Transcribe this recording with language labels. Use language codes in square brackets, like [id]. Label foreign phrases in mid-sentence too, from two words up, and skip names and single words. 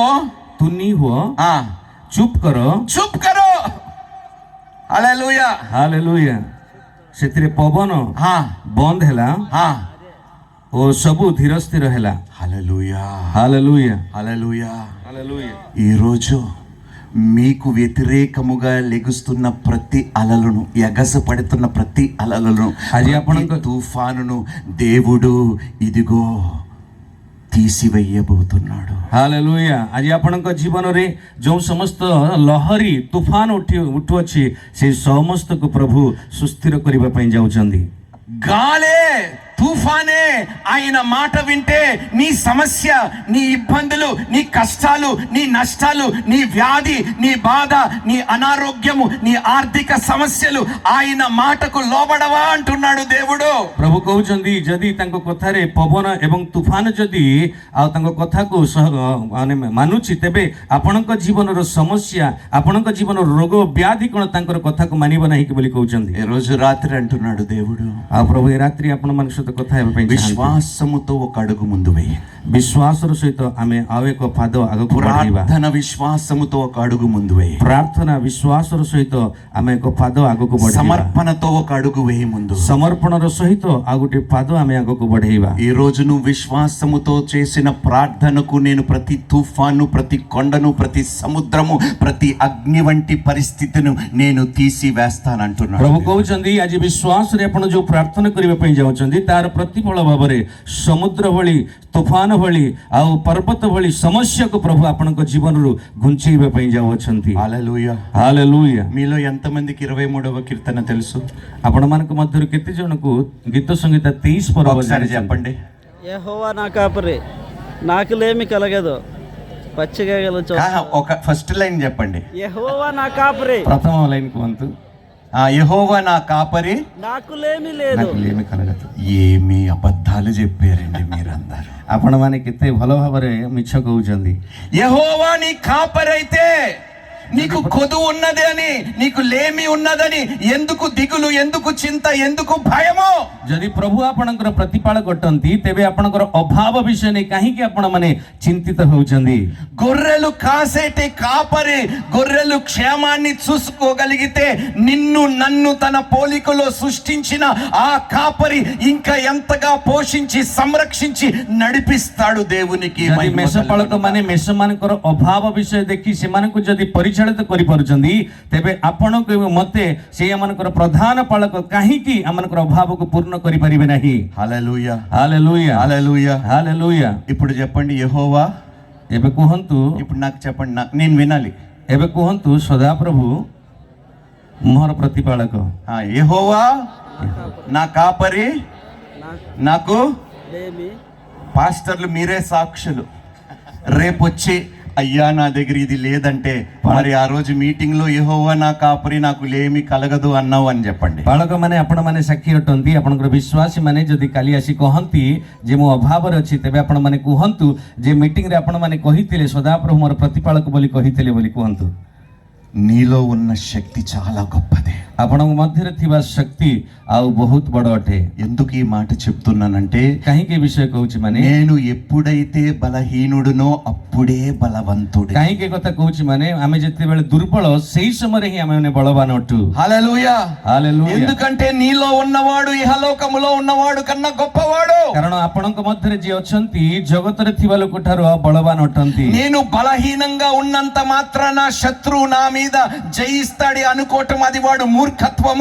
[or] ତୁନି ହୁଅ, ଚୁପ୍ କର, ଚୁପ୍ କର। ହାଲେଲୁୟା, ହାଲେଲୁୟା। ସେଥିରେ ପବନ ବନ୍ଦ ହେଲା ଓ ସବୁ ଧୀର ସ୍ଥିର ହେଲା। ହାଲେଲୁୟା, ହାଲେଲୁୟା, ହାଲେଲୁୟା, ହାଲେଲୁୟା। [te] ఈరోజు మీకు వ్యతిరేకముగా లెగుస్తున్న ప్రతి అలలను, ఎగసపడుతున్న ప్రతి అలలను, [or] అది ଆପଣଙ୍କ [te] తుఫానును దేవుడు ఇదిగో తీసివేయబోతున్నాడు। [or] ହାଲେଲୁୟା। ଆଜି ଆପଣଙ୍କ ଜୀବନରେ ଯେଉଁ ସମସ୍ତ ଲହରୀ ତୁଫାନ ଉଠୁଅଛି ସେ ସମସ୍ତକୁ ପ୍ରଭୁ ସୁସ୍ଥିର କରିବା ପାଇଁ ଯାଉଛନ୍ତି। [te] గాలే తుఫానే ఆయన మాట వింటే నీ సమస్య, నీ ఇబ్బందులు, నీ కష్టాలు, నీ నష్టాలు, నీ వ్యాధి, నీ బాధ, నీ అనారోగ్యము, నీ ఆర్థిక సమస్యలు ఆయన మాటకు లోబడవా అంటున్నాడు దేవుడు। [or] ପ୍ରଭୁ କହୁଛନ୍ତି ଯଦି ତାଙ୍କ କଥାରେ ପବନ ଏବଂ ତୁଫାନ ଯଦି ଆଉ ତାଙ୍କ କଥାକୁ ମାନେ ମାନୁଛି, ତେବେ ଆପଣଙ୍କ ଜୀବନର ସମସ୍ୟା, ଆପଣଙ୍କ ଜୀବନର ରୋଗ ବ୍ୟାଧି କ'ଣ ତାଙ୍କର କଥାକୁ ମାନିବ ନାହିଁ କି ବୋଲି କହୁଛନ୍ତି। [te] ఈ రోజు రాత్రి అంటున్నాడు దేవుడు, [or] ଆଉ ପ୍ରଭୁ ଏ ରାତ୍ରି ଆପଣମାନଙ୍କ ସହିତ କଥା ହେବା ପାଇଁ [te] విశ్వాసముతో ఒక అడుగు ముందు వేయి। [or] ବିଶ୍ୱାସର ସହିତ ଆମେ ଆଉ ଏକ ପାଦ ଆଗକୁ ବଢ଼ାଇବା। [te] ప్రార్థన విశ్వాసముతో ఒక అడుగు ముందు వేయి। [or] ପ୍ରାର୍ଥନା ବିଶ୍ୱାସର ସହିତ ଆମେ ଏକ ପାଦ ଆଗକୁ ବଢ଼ାଇବା। [te] సమర్పణతో ఒక అడుగు వేయి ముందు। [or] ସମର୍ପଣର ସହିତ ଆଉ ଗୋଟେ ପାଦ ଆମେ ଆଗକୁ ବଢ଼େଇବା। [te] ఈ రోజు నువ్వు విశ్వాసముతో చేసిన ప్రార్థనకు నేను ప్రతి తుఫాను, ప్రతి కొండను, ప్రతి సముద్రము, ప్రతి అగ్ని వంటి పరిస్థితిని నేను తీసివేస్తానంటున్నాడు। [or] ପ୍ରଭୁ କହୁଛନ୍ତି ଆଜି ବିଶ୍ୱାସରେ ଆପଣ ଯୋଉ ପ୍ରାର୍ଥନା କରିବା ପାଇଁ ଯାଉଛନ୍ତି ତାର ପ୍ରତିଫଳ ଭାବରେ ସମୁଦ୍ର ଭଳି, ତୁଫାନ ଭଳି ଆଉ ପର୍ବତ ଭଳି ସମସ୍ୟାକୁ ପ୍ରଭୁ ଆପଣଙ୍କ ଜୀବନରୁ ଘୁଞ୍ଚେଇବା ପାଇଁ ଯାଉଅଛନ୍ତି। [te] హల్లెలూయా, [or] ହାଲେଲୁୟା। [te] మీలో ఎంతమందికి 23వ కీర్తన తెలుసు? [or] ଆପଣମାନଙ୍କ ମଧ୍ୟରୁ କେତେ ଜଣକୁ ଗୀତ ସଂଗୀତ 23 ପର୍ବ [te] ఒకసారి చెప్పండి। యెహోవా నా కాపరి, నాకు లేమి కలగదు, పచ్చిగా ఒక [en] first line [te] చెప్పండి। యెహోవా నా కాపరి, [or] ପ୍ରଥମ ଲାଇନ୍ କୁହନ୍ତୁ, [te] యెహోవా నా కాపరి, నాకు లేమి లేదు। నాకు లేమి కలగదు। ఏమి అబద్ధాలు చెప్పారండి మీరందరూ। [or] ଆପଣମାନେ କେତେ ଭଲ ଭାବରେ ମିଛ କହୁଛନ୍ତି। [te] యెహోవా నీ కాపరి అయితే నీకు కొదువు ఉన్నది అని, నీకు లేమి ఉన్నదని ఎందుకు దిగులు, ఎందుకు చింత, ఎందుకు భయము? [or] ଯଦି ପ୍ରଭୁ ଆପଣଙ୍କର ପ୍ରତିପାଳକ ଅଟନ୍ତି ତେବେ ଆପଣଙ୍କର ଅଭାବ ବିଷୟ ନେଇ କାହିଁକି ଆପଣମାନେ ଚିନ୍ତିତ ହେଉଛନ୍ତି? [te] గొర్రెలు కాసేటి కాపరి గొర్రెలు క్షేమాన్ని చూసుకోగలిగితే నిన్ను నన్ను తన పోలికలో సృష్టించిన ఆ కాపరి ఇంకా ఎంతగా పోషించి సంరక్షించి నడిపిస్తాడు. దేవునికి [or] ଯଦି [te] మహిమ [or] ମେଷପାଳକ ମାନେ ମେଷମାନଙ୍କର ଅଭାବ ବିଷୟ ଦେଖି ସେମାନଙ୍କୁ ଯଦି ପରିଚାଳିତ କରିପାରୁଛନ୍ତି ତେବେ ଆପଣଙ୍କୁ ଏବଂ ମତେ ସେଇମାନଙ୍କର ପ୍ରଧାନ ପାଳକ କାହିଁକି ଆମମାନଙ୍କର ଅଭାବକୁ ପୂର୍ଣ୍ଣ କରିପାରିବେ ନାହିଁ? [te] హల్లెలూయా, [or] ହାଲେଲୁୟା [te] హల్లెలూయా. [or] ହାଲେଲୁୟା। [te] ఇప్పుడు చెప్పండి యెహోవా. [or] ଏବେ କୁହନ୍ତୁ, [te] ఇప్పుడు నాకు చెప్పండి, నేను వినాలి. [or] ଏବେ କୁହନ୍ତୁ ସଦାପ୍ରଭୁ ମୋର ପ୍ରତିପାଳକ। [te] యెహోవా నా కాపరి, నాకు లేమి పాస్టర్లు మీరే సాక్షులు. రేపొచ్చి అయ్యా నా దగ్గర ఇది లేదంటే మరి ఆ రోజు మీటింగ్ లో యెహోవా నా కాపరి నాకు లేమి కలగదు అన్నావు అని చెప్పండి. [or] ବାଳକମାନେ ଆପଣମାନେ ସାକ୍ଷୀ ଅଟନ୍ତି। ଆପଣଙ୍କର ବିଶ୍ୱାସୀମାନେ ଯଦି କାଲି ଆସି କହନ୍ତି ଯେ ମୁଁ ଅଭାବରେ ଅଛି ତେବେ ଆପଣମାନେ କୁହନ୍ତୁ ଯେ ମିଟିଂରେ ଆପଣମାନେ କହିଥିଲେ ସଦାପ୍ରଭୁ ମୋର ପ୍ରତିପାଳକ ବୋଲି କହିଥିଲେ ବୋଲି କୁହନ୍ତୁ। [te] నీలో ఉన్న శక్తి చాలా గొప్పది. [or] ଆପଣଙ୍କ ମଧ୍ୟରେ ଥିବା ଶକ୍ତି ଆଉ ବହୁତ ବଡ଼ ଅଟେ। [te] ఎందుకు ఈ మాట చెప్తున్నానంటే [or] କାହିଁକି ଏ ବିଷୟ କହୁଛି ମାନେ [te] నేను ఎప్పుడైతే బలహీనుడునో అప్పుడే బలవంతుడు. [or] କାହିଁକି ଏ କଥା କହୁଛି ମାନେ ଆମେ ଯେତେବେଳେ ଦୁର୍ବଳ ସେଇ ସମୟରେ ହିଁ ଆମେ ବଳବାନ ଅଟୁ। [te] హల్లెలూయా. [or] ହାଲେଲୁୟା। [te] ఎందుకంటే నీలో ఉన్నవాడు ఇహలోకములో ఉన్నవాడు కన్నా గొప్పవాడు. [or] କାରଣ ଆପଣଙ୍କ ମଧ୍ୟରେ ଯିଏ ଅଛନ୍ତି ଜଗତରେ ଥିବା ଲୋକଠାରୁ ବଳବାନ ଅଟନ୍ତି। [te] నేను బలహీనంగా ఉన్నంత మాత్రాన శత్రువు నా మీద జయిస్తాడు అనుకోవటం అది వాడు మూర్ఖత్వము.